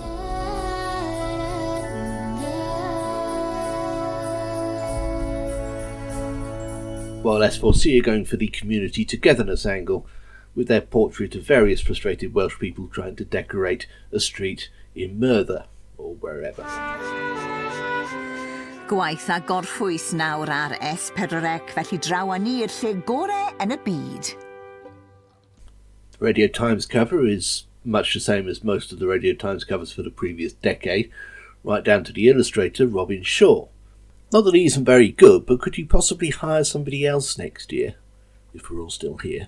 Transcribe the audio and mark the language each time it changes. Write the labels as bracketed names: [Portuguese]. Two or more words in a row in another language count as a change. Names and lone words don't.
[English] While S4C are going for the community togetherness angle, with their portrait of various frustrated Welsh people trying to decorate a street in Merthyr, or wherever. [Welsh] Gwaith a gorffwys nawr ar S4C, felly draw ni i'r lle gorau yn y byd. [English] The Radio Times cover is much the same as most of the Radio Times covers for the previous decade, right down to the illustrator Robin Shaw. Not that he isn't very good, but could you possibly hire somebody else next year, if we're all still here?